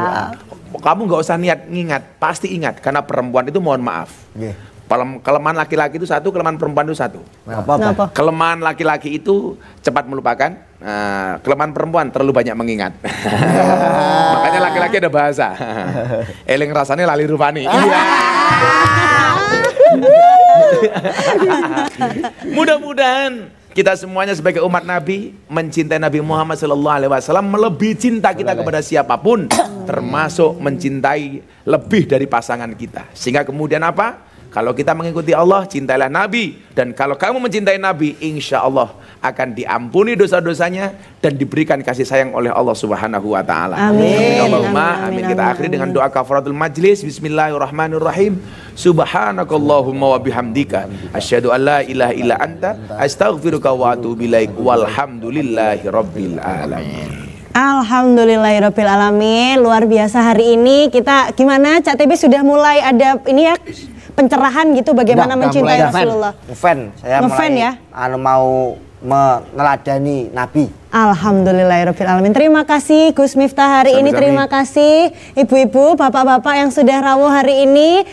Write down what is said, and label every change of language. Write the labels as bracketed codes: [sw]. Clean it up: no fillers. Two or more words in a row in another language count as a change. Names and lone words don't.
[id] Kamu gak usah niat ngingat, pasti ingat. Karena perempuan itu mohon maaf, Kelemahan laki-laki itu satu, kelemahan perempuan itu satu. Kenapa? Kelemahan laki-laki itu cepat melupakan, kelemahan perempuan terlalu banyak mengingat. Makanya laki-laki ada bahasa. [jv] Eling rasanya lali rupani. [id] Mudah-mudahan kita semuanya sebagai umat Nabi mencintai Nabi Muhammad SAW melebihi cinta kita kepada siapapun, termasuk mencintai lebih dari pasangan kita. Sehingga kemudian apa? Kalau kita mengikuti Allah, cintailah Nabi. Dan kalau kamu mencintai Nabi, [ar] إن شاء الله [id] akan diampuni dosa-dosanya dan diberikan kasih sayang oleh Allah [ar] سبحانه وتعالى. [id] Amin. [ar] اللهم آمين. [id] Kita akhiri dengan doa [ar] كفارة المجلس. بسم الله الرحمن الرحيم. سبحانك اللهم وبحمدك أشهد أن لا إله إلا أنت أستغفرك وأتوب إليك. والحمد لله رب العالمين. الحمد لله رب العالمين. [id] Luar biasa hari ini. Kita gimana? Cak TB sudah mulai ada ini ya, pencerahan gitu bagaimana mencintai Rasulullah. Ngefan, saya Ngefan mulai ya? mau meneladani Nabi. [ar] الحمد لله رب العالمين. [id] Terima kasih Gus Miftah hari ini. Terima kasih ibu-ibu, bapak-bapak yang sudah rawuh hari ini.